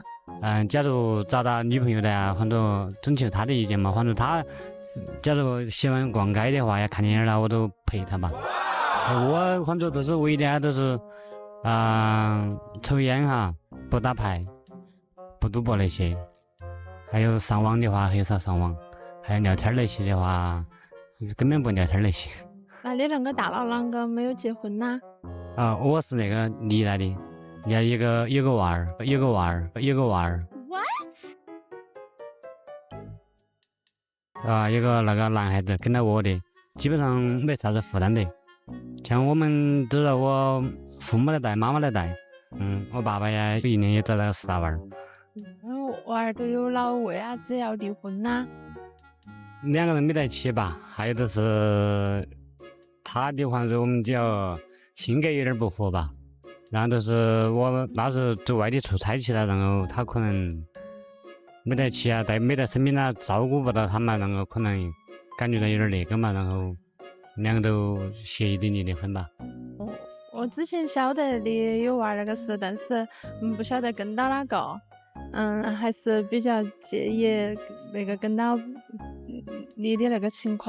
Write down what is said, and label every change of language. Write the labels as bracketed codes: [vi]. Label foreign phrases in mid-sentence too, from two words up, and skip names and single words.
[zh] 假如找到女朋友的啊，或者徵求她的意見嘛，或者她假如喜歡逛街的話，要看電影啦，我都陪她吧。我反正都是唯一的都是抽煙哈，不打牌，不賭博那些，還有上網的話很少上網，還有聊天那些的話根本不聊天那些。那你那個大佬啷個沒有結婚呢？我是那個離來的，有個娃兒。What？有個那個男孩子跟到我的，基本上沒啥子負擔的。像我們都是我父母來帶，媽媽來帶。我爸爸呀，1年也找到4大娃兒。娃兒都有了，為啥子要離婚呢？2個人沒在一起吧，還有就是他的話，我們就性格有點不合吧。然後就是我那時走外地出差去了，然後他可能沒在一起啊，沒在身邊啊，照顧不到他嘛，然後可能感覺到有點那個嘛，然後2個都協議的離的婚吧。我之前曉得你有娃那個事，但是不曉得跟到哪個。還是比較介意那個跟到你的那個情況。